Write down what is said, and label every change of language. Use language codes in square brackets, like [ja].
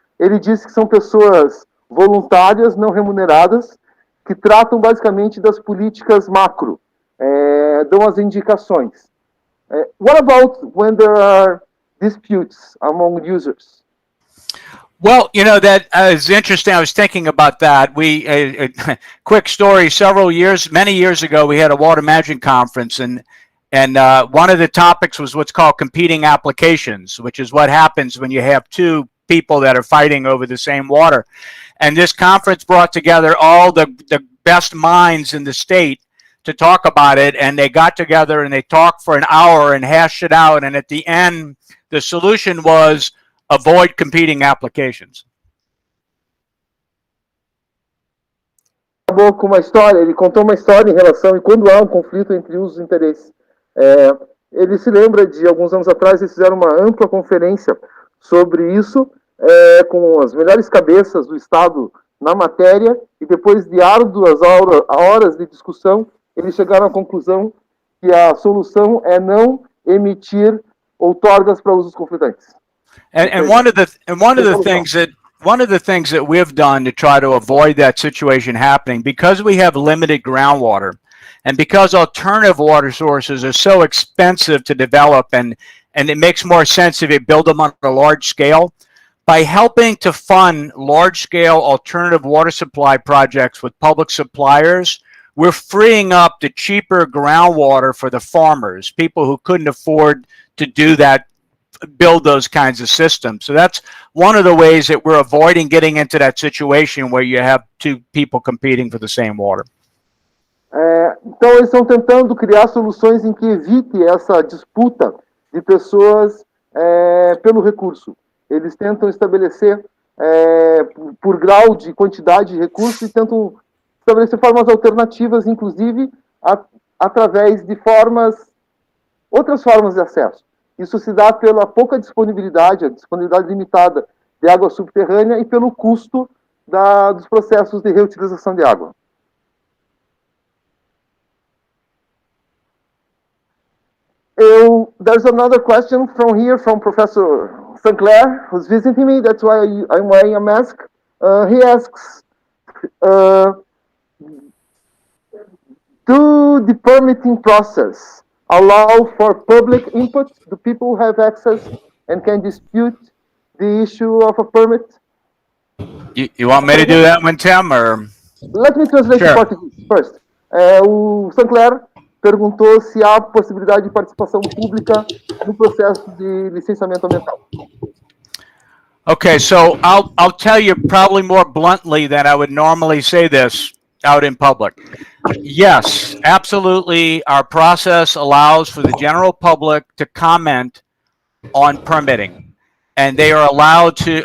[pt] Ele disse que são pessoas voluntárias, não remuneradas, que tratam basicamente das políticas macro, dão as indicações. [en] What about when there are disputes among users? Well, you know, that is interesting. I was thinking about that. Quick story, many years ago, we had a water management conference, and one of the topics was what's called competing applications, which is what happens when you have two people that are fighting over the same water. And this conference brought together all the best minds in the state to talk about it, and they got together and they talked for an hour and hashed it out, and at the end, the solution was avoid competing applications. [pt] Acabou com uma história, ele contou uma história em relação, e quando há um conflito entre usos e interesses. Ele se lembra de alguns anos atrás, eles fizeram uma ampla conferência sobre isso, com as melhores cabeças do Estado na matéria, e depois de árduas horas de discussão, eles chegaram à conclusão que a solução é não emitir outorgas para usos conflitantes. [en] And one of the things that we've done to try to avoid that situation happening, because we have limited groundwater, and because alternative water sources are so expensive to develop, and it makes more sense if you build them on a large scale, by helping to fund large-scale alternative water supply projects with public suppliers, we're freeing up the cheaper groundwater for the farmers, people who couldn't afford to do that, build those kinds of systems. So that's one of the ways that we're avoiding getting into that situation where you have two people competing for the same water. [pt] Então, eles estão tentando criar soluções em que evite essa disputa de pessoas pelo recurso. Eles tentam estabelecer por grau de quantidade de recursos e tentam estabelecer formas alternativas, inclusive através de outras formas de acesso. Isso se dá pela pouca disponibilidade, a disponibilidade limitada de água subterrânea e pelo custo dos processos de reutilização de água. [en] There's another question from here from Professor Sinclair, who's visiting me. That's why I'm wearing a mask. He asks, do the permitting process allow for public input? Do people have access and can dispute the issue of a permit? You want me to do that one, Tim, or? Let me translate to Portuguese first. [pt] O Sinclair perguntou se há possibilidade de participação pública no processo de licenciamento ambiental. [en] Okay, so I'll tell you probably more bluntly than I would normally say this out in public. Yes, absolutely. Our process allows for the general public to comment on permitting, and they are allowed to.